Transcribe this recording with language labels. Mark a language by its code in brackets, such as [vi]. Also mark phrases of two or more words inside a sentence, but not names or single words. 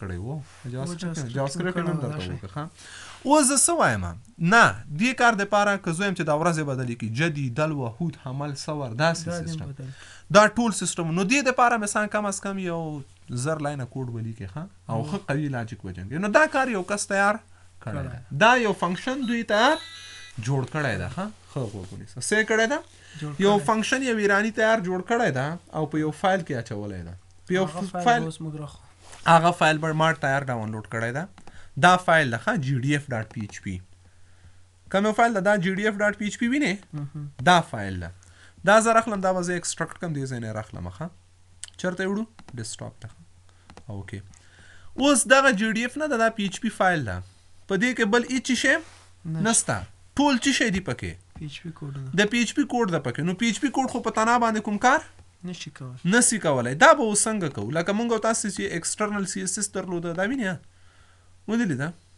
[ps] کړی و جاوا سکرپټ کې مې درته وکړه اوس زه څه وایم نه دې کار دپاره که زه یم چې دا ورځې بدلې کړي جدي دلو هود حمل سور داسې سیسټم دا ټول سیسټم نو دې دپاره مثلا کم از کم یو 1000 لاینه کوډ ولیکې ښه او ښه قوي لاجیک وجنګي نو دا کار یو کس تیار کړی ده دا یو فنکشن دوی تیار جوړ کړی ده ښه غوږ ونیسه څه کړی ده یو فنکشن یو ایرانی تیار جوړ کړی ده او په یو فایل کې اچولی ده په یو فایل هغه فایل به ما تیار ډاونلوډ کړی ده دا فایل ده ښه gdf.php کوم یو فایل ده دا gdf.php وینې دا فایل ده دا زه راخلم دا به زه ایکسټرکټ کړم دې ځای نه یې راخلم ښه چېرته یې وړو ډیسکټاپ ته اوکې اوس دغه gdf نه ده دا [en] php file [ps] ده په دې کې بل هېڅ شی نسته ټول څه شی دي پکې د [en] php code [ps] ده پکې نو [en] php code [ps] خو په تنا باندې کوم کار نشي کولی دا به اوس څنګه کوو لکه موږ او تاسو چې [en] external css [ps] درلوده دا وینې ودلې ده